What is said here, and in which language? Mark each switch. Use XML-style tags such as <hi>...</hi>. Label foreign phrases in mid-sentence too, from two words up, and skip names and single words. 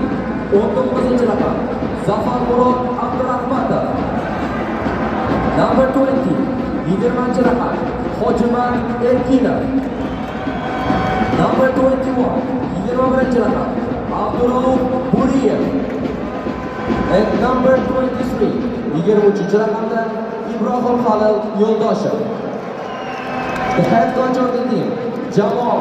<uz>19-chi raqam Zafar Murod Abdurahmatov.</uz> <en>Number 20.</en> <uz>20-chi raqam Hojiman Erkinov.</uz> <en>Number 21.</en> <uz>21-chi raqam Abdurauf Buriyev.</uz> <en>And number 23.</en> <uz>23-chi raqamda Ibrohim Halil Yo'ldoshev.</uz> <en>The head coach of the team, Jamal</en>